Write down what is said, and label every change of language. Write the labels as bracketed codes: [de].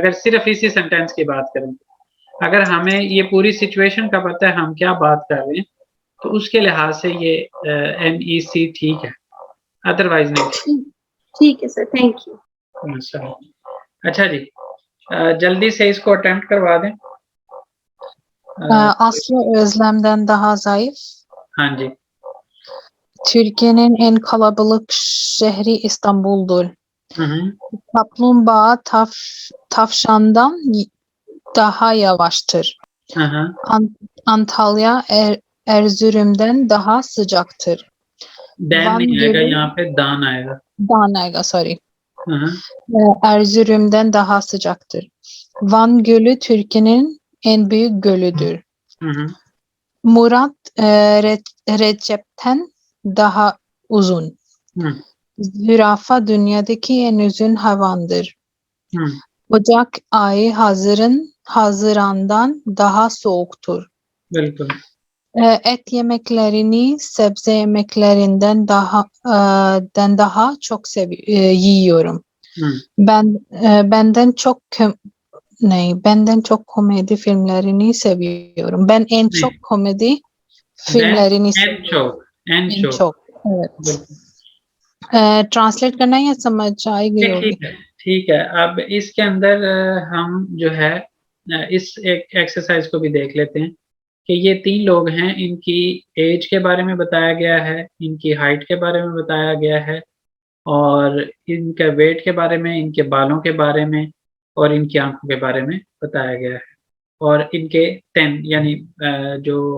[hi] अगर सिर्फ इसी सेंटेंस की बात करें, अगर हमें ये पूरी सिचुएशन का पता है हम क्या बात कर रहे हैं, तो उसके लिहाज से ये NEC ठीक है, अदरवाइज नहीं। ठीक है सर, थैंक यू। अच्छा जी, जल्दी से इसको अटेम्प्ट करवा दें। [tr] Aslı Özlem'den daha zayıf. [hi] हाँ जी, [tr] Türkiye'nin en kalabalık şehri İstanbul'dur. hı. Kaplumbağa tavşandan daha yavaştır. Hı. Antalya Erzurum'dan daha sıcaktır. [hi] Dan नहीं आएगा, यहाँ पे दान आएगा। Dan आएगा, [en] sorry. Hı. [tr] Erzurum'dan daha sıcaktır. Van Gölü Türkiye'nin en büyük gölüdür. Hı. Murat Recep'ten daha uzun. Hı. Zürafa dünyadaki en uzun hayvandır. Hı. Ocak ayı Haziran'dan daha soğuktur. [hi] बिल्कुल। [tr] Et yemeklerini sebze yemeklerinden daha çok yiyorum. Hı. Benden çok komedi filmlerini seviyorum. Ben en çok komedi filmlerini seviyorum. En çok. Evet. [hi] Translate करना है या समझ आएगी? ठीक है। अब इसके अंदर हम जो है इस एक एक्सरसाइज को भी देख लेते हैं कि ये 3 लोग हैं, इनकी एज के बारे में बताया गया है, इनकी हाइट के बारे में बताया गया है, और इनके वेट के बारे में, इनके बालों के बारे में, और इनकी आंखों के बारे में बताया गया है, और इनके 10 यानी जो